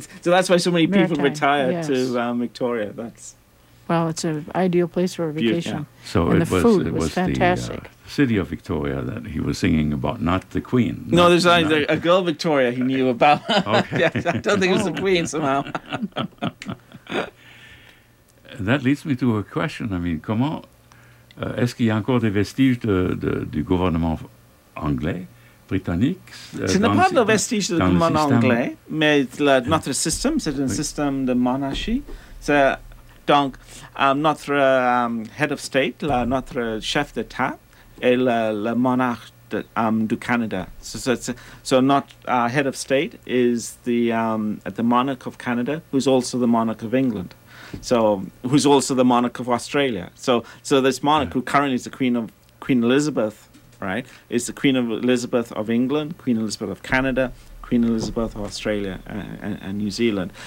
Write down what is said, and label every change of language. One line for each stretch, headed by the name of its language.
English: So that's why so many people retire to Victoria. Well, it's an ideal place for a vacation. Yeah. So and it was fantastic. The city of Victoria that he was singing about, not the Queen. No, there's only a girl Victoria he knew about. Okay. Yeah, I don't think it was the Queen somehow. That leads me to a question. I mean,
French: comment est-ce qu'il y a encore des vestiges du gouvernement anglais, britannique? Ce n'est pas le vestige du gouvernement anglais, mais notre système, c'est un système de monarchie. C'est, donc, notre head of state, notre chef d'État est le monarque du Canada.
English: So not head of state is the monarch of Canada, who's also the monarch of England. So, who's also the monarch of Australia? So this monarch, who currently is the Queen Elizabeth, right, is the Queen Elizabeth of England, Queen Elizabeth of Canada, Queen Elizabeth of Australia and New Zealand.